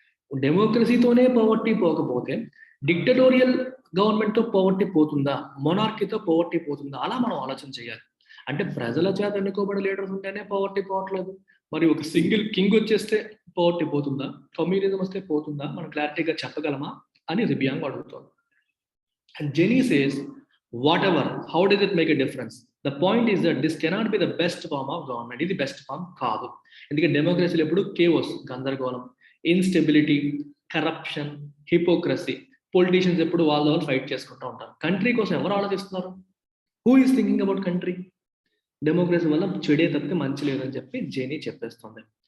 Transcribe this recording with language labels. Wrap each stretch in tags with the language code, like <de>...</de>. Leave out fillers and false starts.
<te>డెమోక్రసీతోనే poverty పోకపోతే dictatorial గవర్నమెంట్తో poverty పోతుందా? మొనార్కీతో poverty పోతుందా? అలా మనం ఆలోచన చేయాలి. అంటే ప్రజల చేత ఎన్నుకోబడే లీడర్స్ ఉంటేనే పవర్టీ పోవట్లేదు, మరి ఒక సింగిల్ కింగ్ వచ్చేస్తే పవర్టీ పోతుందా? కమ్యూనిజం వస్తే పోతుందా? మనం క్లారిటీగా చెప్పగలమా? అని రిబియాంగ్ అడుగుతుంది.</te> <en>And Jenny says whatever, how does it make a difference? The point is that this cannot be the best form of government.</en> <te>ఇది బెస్ట్ ఫామ్ కాదు. ఎందుకంటే డెమోక్రసీలో ఎప్పుడు కేవోస్, గందరగోళం, ఇన్స్టెబిలిటీ, కరప్షన్, హిపోక్రసీ, పొలిటీషియన్స్ ఎప్పుడు వాళ్ళ ఫైట్ చేసుకుంటూ ఉంటారు. కంట్రీ కోసం ఎవరు ఆలోచిస్తున్నారు?</te> <en>Who is thinking about country?</en> <te>Democracy వల్ల చెడే తప్పితే మంచి లేదని చెప్పి జెనీ చెప్పేస్తుంది.</te>